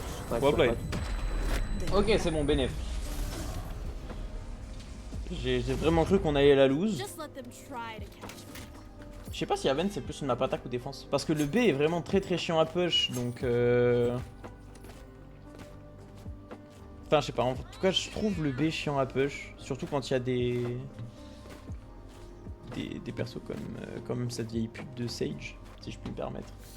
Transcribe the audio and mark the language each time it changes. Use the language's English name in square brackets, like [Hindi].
[English] Nice Well whip [French] played. Ok, c'est bon, bénéf. J'ai vraiment cru qu'on allait la lose. [English] Just let them try to catch me. [French] Je sais pas si Aven c'est plus une map attaque ou défense. Parce que le B est vraiment très très chiant à push, donc Enfin, je sais pas, en tout cas je trouve le B chiant à push. Surtout quand il y a des persos comme cette vieille pute de Sage, si je puis me permettre.